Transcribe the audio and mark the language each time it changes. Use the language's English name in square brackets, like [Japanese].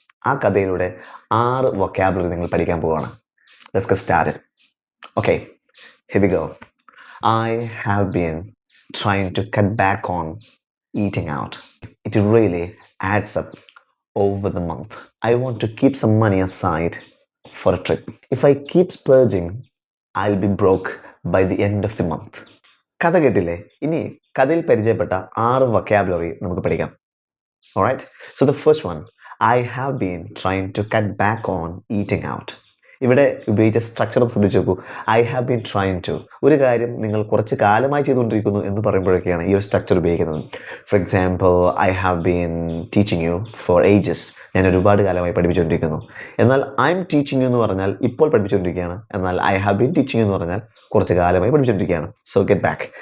[Malayalam] ആ കഥയിലൂടെ 6 വൊക്കാബുലറി നിങ്ങൾ പഠിക്കാൻ പോവാണ്. [English] Let's get started. Okay, here we go. I have been trying to cut back on eating out. It really adds up over the month. I want to keep some money aside for a trip. If I keep splurging, I'll be broke by the end of the month. [Malayalam] കഥ കേട്ടില്ലേ? ഇനി കഥയിൽ പരിചയപ്പെട്ട 6 vocabulary നമുക്ക് പഠിക്കാം. [English] Alright, so the first one, I have been trying to cut back on eating out. [Malayalam] ഇവിടെ ഉപയോഗിച്ച structure ശ്രദ്ധിച്ചു നോക്കൂ. [English] I have been trying to, [Malayalam] ഒരു കാര്യം നിങ്ങൾ കുറച്ച് കാലമായി ചെയ്തുകൊണ്ടിരിക്കുന്നു എന്ന് പറയുമ്പോഴൊക്കെയാണ് ഈ ഒരു സ്ട്രക്ചർ ഉപയോഗിക്കുന്നത്. [English] for example, I have been teaching you for ages, [Malayalam] ഞാൻ ഒരുപാട് കാലമായി പഠിപ്പിച്ചുകൊണ്ടിരിക്കുന്നു. എന്നാൽ [English] I'm teaching you [Malayalam] എന്ന് പറഞ്ഞാൽ ഇപ്പോൾ പഠിപ്പിച്ചുകൊണ്ടിരിക്കുകയാണ്. എന്നാൽ [English] I have been teaching you [Malayalam] എന്ന് പറഞ്ഞാൽ കുറച്ച് കാലമായി പഠിപ്പിച്ചുകൊണ്ടിരിക്കുകയാണ്. [English] So get back.